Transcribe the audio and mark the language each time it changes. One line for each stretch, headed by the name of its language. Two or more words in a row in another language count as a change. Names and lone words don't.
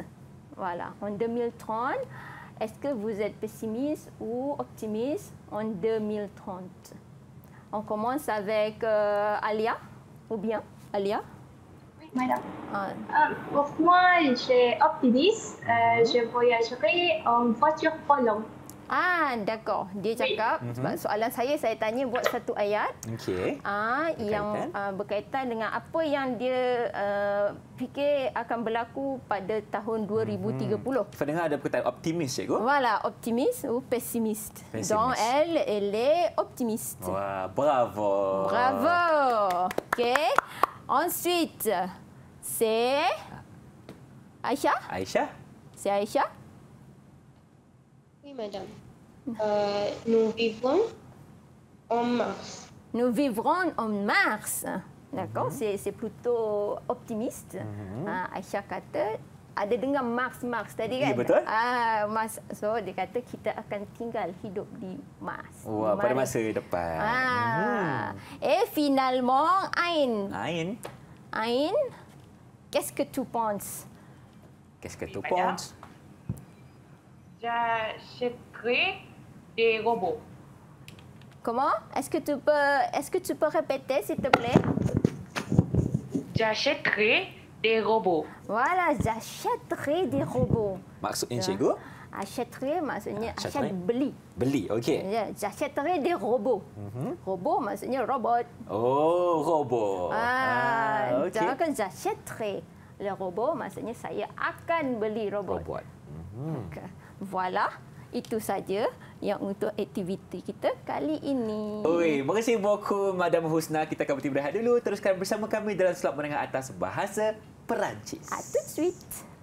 French: Voilà, en 2030, est-ce que vous êtes pessimiste ou optimiste en 2030? On commence avec Alia, ou bien Alia? Oui, madame. Pour moi, je suis optimiste. Je voyagerai en voiture volant. D'accord.
Malay: Dia cakap, sebab soalan saya tanya buat satu ayat. Okey. Yang berkaitan dengan apa yang dia fikir akan berlaku pada tahun 2030. Pendengar ada perkataan optimis, cikgu?
French: Voilà, optimiste ou pessimiste. Donc, elle est optimiste. Wah, bravo. Bravo. OK. Ensuite, c'est Aïcha? Aisyah? C'est Aïcha? Oui, madame. Nous vivons en Mars. Nous vivrons en Mars. D'accord, c'est plutôt optimiste.
Malay: Aïcha kata, ada dengar Mars tadi kan? Ya, betul. Mars. So, dia kata kita akan tinggal hidup di Mars. Wah, pada masa depan.
French: Et finalement, Ain. Ain, Qu'est-ce que tu penses? qu'est-ce que tu madame. penses? J'achèterai des robots. Comment? Est-ce que tu peux répéter, s'il te plaît? J'achèterai des robots. Voilà, j'achèterai des robots.
Malay: Maksudnya, cikgu? Achèterai maksudnya
French: Achèterai.
Malay: beli. Beli, okey. Ya,
French: j'achèterai des robots.
Malay: Robot maksudnya robot. Oh, robot. Okey. Jangan j'achèterai.
French: Le robot
Malay: maksudnya saya akan beli robot. Okay. Voilà, itu saja yang untuk aktiviti kita kali ini. Oi, terima kasih Boku Madam Husna. Kita akan berhenti berehat dulu. Teruskan bersama kami dalam slot menengah atas bahasa Perancis.
French: À tout de suite.